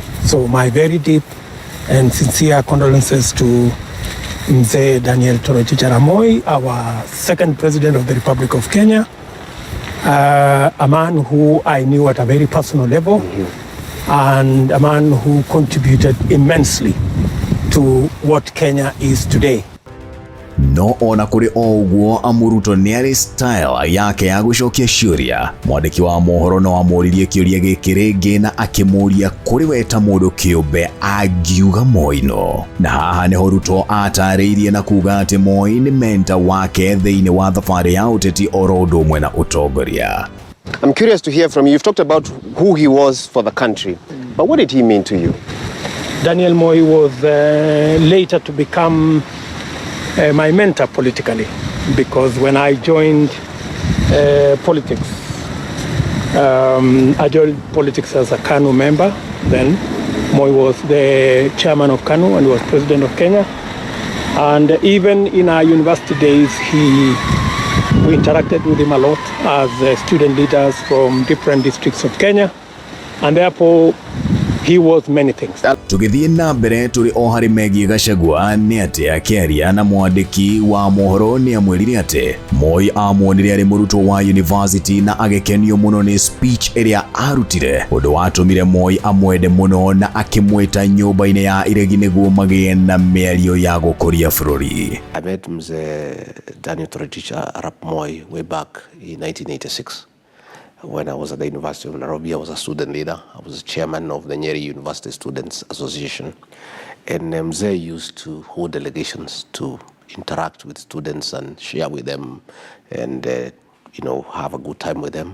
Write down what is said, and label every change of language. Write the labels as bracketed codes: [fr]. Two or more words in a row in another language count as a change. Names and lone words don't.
[en] So my very deep and sincere condolences to Mzee Daniel Toroitich arap Moi, our second president of the Republic of Kenya, a man who I knew at a very personal level, and a man who contributed immensely to what Kenya is today. [ki] No ona kũrĩ o ũguo Amuruto nĩ arĩ style yake ya gũcokia ciũria. Mwandĩki wa mohoro no amũririe kĩũria gĩkĩ rĩngĩ na akĩmũria kũrĩ we ta mũndũ kĩũmbe angiuga Moi no. Na haha nĩho Ruto atarĩirie na kuga atĩ Moi nĩ mentor wake thĩinĩ wa thabarĩ ya ũteti oro ũndũ ũmwe na ũtongoria. [en] I'm curious to hear from you. You've talked about who he was for the country, but what did he mean to you? Daniel Moi was later to become my mentor politically, because when I joined politics, I joined politics as a KANU member. Then Moi was the chairman of KANU and was president of Kenya. And even in our university days, we interacted with him a lot as student leaders from different districts of Kenya. And therefore, He was many things. [ki] Tugithie na mbere turi o hari megie Gachagua ni ati akiaria na mwandiki wa mohoro ni amwirire ati Moi amuonire ari muruto wa university na agekenio muno ni speech iria arutire undu watumire Moi amwende muno na akimwita nyumba-ini ya iregi niguo magie na miario ya gukuria bururi. [en] I met Mzee Daniel Toroitich arap Moi way back in 1986. When I was at the University of Nairobi, I was a student leader. I was chairman of the Nyeri University Students Association. And Mzee used to hold delegations to interact with students and share with them and, have a good time with them.